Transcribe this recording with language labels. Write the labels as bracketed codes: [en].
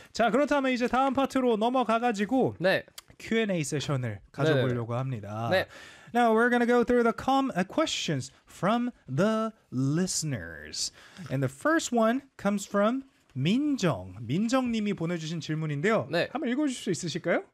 [ko] 자, 그렇다면 이제 다음 파트로 넘어가가지고 네. Q&A 세션을 가져보려고 네네. 합니다. 네. [en] Now we're going to go through the questions from the listeners. And the first one comes from 민정. [ko] 민정님이 보내주신 질문인데요. 네. 한번 읽어주실 수 있으실까요?